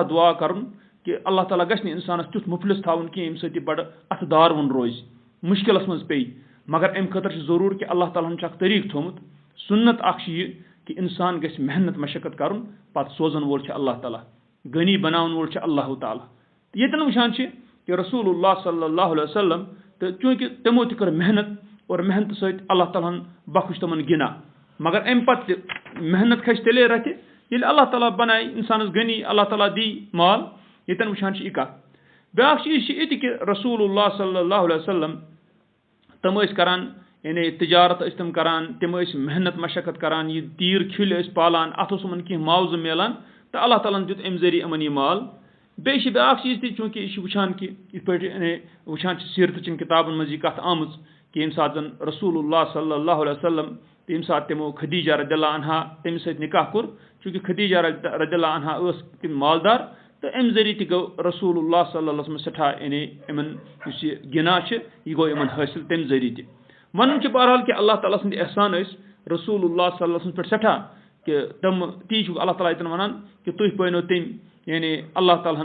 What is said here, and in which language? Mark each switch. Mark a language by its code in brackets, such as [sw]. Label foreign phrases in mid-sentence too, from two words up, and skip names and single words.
[ks] دُعا کَرُن کہِ اللہ تعالیٰ گژھِ نہٕ اِنسانَس تیُتھ مُفلِس تھاوُن کینٛہہ ییٚمہِ سۭتۍ یہِ بَڑٕ اَتھٕ داروُن روزِ مُشکِلَس منٛز پیٚیہِ مگر اَمہِ خٲطرٕ چھِ ضروٗر کہِ اللہ تعالیٰ ہَن چھُ اکھ طٔریٖقہٕ تھوٚمُت سُنت اکھ چھِ یہِ کہِ اِنسان گژھِ محنت مشقت کَرُن پَتہٕ سوزَن وول چھُ اللہ تعالیٰ غنی بناوَن وول چھُ اللہ تعالیٰ تہٕ ییٚتٮ۪ن وٕچھان چھِ کہِ رسول اللہ [ar] صلی اللہ علیہ وسلم [ks] تہٕ چوٗنٛکہِ تِمو تہِ کٔر محنت اور محنتہٕ سۭتۍ اللہ تعالیٰ ہن بخش تِمن گِنا مگر اَمہِ پتہٕ تہِ محنت کھسہِ تیٚلے رَتھِ ییٚلہِ اللہ تعالیٰ بنایہِ اِنسانَس غنی اللہ تعالیٰ دی مال ییٚتٮ۪ن وٕچھان چھِ یہِ کَتھ بیٛاکھ چیٖز چھِ یہِ تہِ کہِ رسول اللہ [ar] صلی اللہ علیہ وسلم [ks] تِم ٲسۍ کران یعنی تِجارت ٲسۍ تِم کران تِم ٲسۍ محنت مشقت کران یہِ تیٖر کھِلۍ ٲسۍ پالان اَتھ اوس یِمن کینٛہہ معاوضہٕ میلان تہٕ اللہ تعالیٰ ہن دیُت اَمہِ ذٔریعہٕ یِمن یہِ مال بیٚیہِ چھِ بیٛاکھ چیٖز تہِ چوٗنٛکہِ یہِ چھِ وٕچھان کہِ یِتھ پٲٹھۍ یعنی وٕچھان چھِ سیٖرتٕچٮ۪ن کِتابن منٛز یہِ کَتھ آمٕژ کہِ ییٚمہِ ساتہٕ زن رسول اللہ [ar] صلی اللہ علیہ وسلم [ks] تہٕ ییٚمہِ ساتہٕ تِمو خدیجہ [ar] رضی اللہ عنہا [ks] تٔمِس سۭتۍ نِکاح کوٚر چوٗنٛکہِ خدیجہ [ar] رضی اللہ عنہا [ks] ٲس تِم مالدار تو امہِ ذٔریعہٕ تہِ گوٚو رسول اللہ [ar] صلی اللہ علیہ وسلم [ks] سٮ۪ٹھاہ یعنی یِمن یُس یہِ گِناہ چھِ یہِ گوٚو یِمن حٲصِل تَمہِ ذٔریعہٕ تہِ وَنُن چھُ بہرحال کہِ اللہ تعالیٰ سٕنٛدۍ احسان ٲسۍ رسول اللہ [ar] صلی اللہ علیہ وسلم [ks] پٮ۪ٹھ سٮ۪ٹھاہ کہ تِم تی چھُکھ اللہ تعالیٰ ییٚتٮ۪ن وَنان کہ تُہۍ پٲنو تٔمۍ یعنی اللہ تعالیٰ